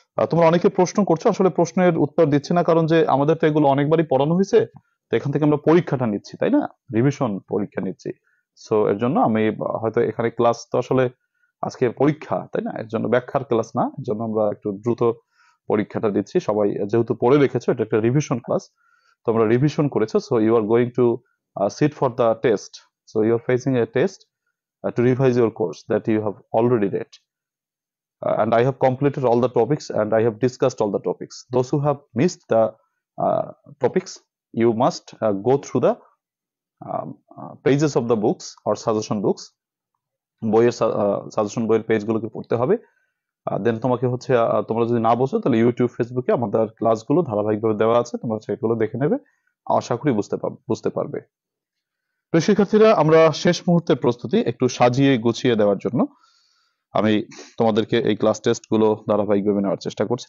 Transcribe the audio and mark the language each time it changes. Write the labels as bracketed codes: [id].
[bn] তোমরা অনেকে প্রশ্ন করছো, আসলে প্রশ্নের উত্তর দিচ্ছি না, কারণ যে আমাদের তো এগুলো অনেকবারই পড়ানো হয়েছে, তো এখান থেকে আমরা পরীক্ষাটা নিচ্ছি, তাই না, রিভিশন পরীক্ষা নিচ্ছি। সো এর জন্য আমি হয়তো এখানে ক্লাস তো আসলে আজকে পরীক্ষা, তাই না, এর জন্য ব্যাখ্যার ক্লাস না, এর জন্য আমরা একটু দ্রুত পরীক্ষাটা দিচ্ছি। সবাই যেহেতু পড়ে রেখেছো, এটা একটা রিভিশন ক্লাস, তোমরা রিভিশন করেছো, [en] So you are going to sit for the test, so you are facing a test to revise your course that you have already read. And I have completed all the topics and I have discussed all the topics. Those who have missed the topics, you must go through the pages of the books or suggestion books, [bn] বইয়ের suggestion বইয়ের পেজগুলোকে পড়তে হবে। দেন তোমাকে হচ্ছে তোমরা যদি না বোঝো তাহলে ইউটিউব ফেসবুকে আমাদের ক্লাসগুলো ধারাবাহিকভাবে দেওয়া আছে, তোমরা সেগুলো দেখে নেবে, আশা করি বুঝতে পারবে। প্রিয় শিক্ষার্থীরা, আমরা শেষ মুহূর্তের প্রস্তুতি একটু সাজিয়ে গুছিয়ে দেওয়ার জন্য আমি তোমাদেরকে এই ক্লাস টেস্ট গুলো ধারাবাহিকভাবে নেওয়ার চেষ্টা করছি।